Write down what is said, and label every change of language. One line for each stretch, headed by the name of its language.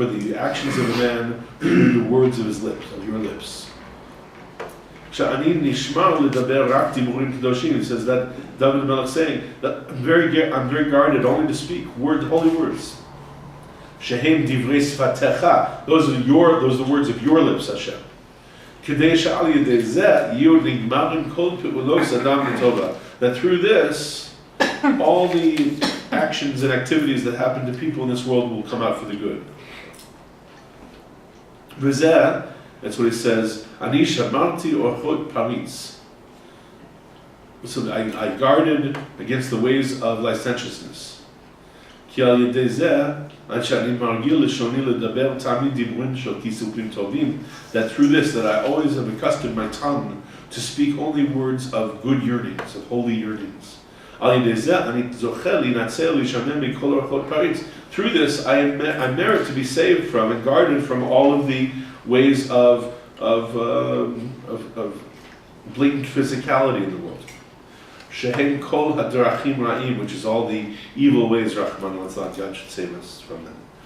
English: for the actions of a man through the words of his lips, of your lips.
Hebrew: כשאני נשמר לדבר רק דיבורים קדושים,
English: he says that David Melech saying that I'm very guarded only to speak holy words.
Hebrew: שהם דברי שפתיך,
English: those are the words of your lips, Hashem.
Hebrew: כדי שעל ידי זה יהיו נגמרים כל פעולות אדם לטובה.
English: That through this, all the actions and activities that happen to people in this world will come out for the good.
Hebrew: וזה,
English: that's what he says,
Hebrew: אני שמרתי אורחות פריץ.
English: So I guarded against the ways of licentiousness.
Hebrew: כי על ידי זה, עד שאני מרגיל לשוני לדבר תמיד דיבורים של כיסופים טובים,
English: that through this, that I always have accustomed my tongue to speak only words of good yearnings, of holy yearnings.
Hebrew: על ידי זה, אני זוכה להינצל להישמר מכל אורחות פריץ.
English: Through this, I merit to be saved from and guarded from all of the ways of blatant physicality in the world.
Hebrew: Shehem kol hadrachim ra'im,
English: which is all the evil ways,
Hebrew: Rahman al-Atzlan,
English: God should save us from them.